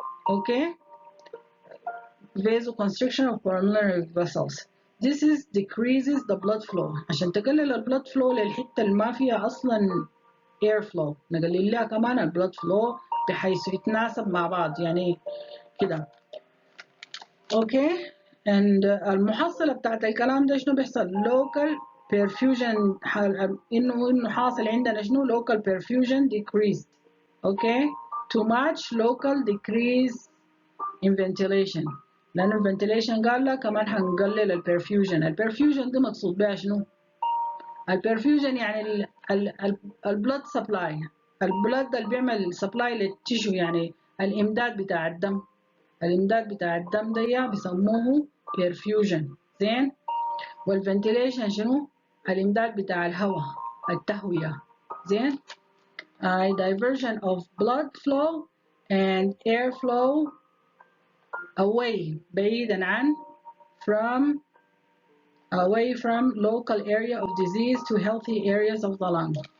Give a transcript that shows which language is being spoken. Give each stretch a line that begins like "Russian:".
English: Okay, vasoconstriction of pulmonary vessels. This is decreases the blood flow،
Arabic: عشان تقلل البلد فلو للحتة اللي ما فيها أصلا air flow، نقلل لها كمان البلد فلو بحيث يتناسب مع بعض، يعني كده. اوكي، and المحصلة بتاعت الكلام ده شنو بيحصل؟
English: local perfusion،
Arabic: انه حاصل عندنا شنو؟
English: local perfusion decreased.
Arabic: اوكي،
English: to match local decrease in ventilation،
Arabic: لأن الفنتيليشن قال لك كمان هنقلل البرفيوجن. البرفيوجن ده مقصود بها شنو؟ البرفيوجن يعني البلد سبلاي، البلد اللي بيعمل سبلاي للتيشو، يعني الإمداد بتاع الدم. الإمداد بتاع الدم ده بيسموه برفيوجن. زين، والفنتيليشن شنو؟ الإمداد بتاع الهواء، التهوية.
English: زين، diversion of blood flow and air flow away
Arabic: بعيدا عن
English: away from local area of disease to healthy areas of the lung.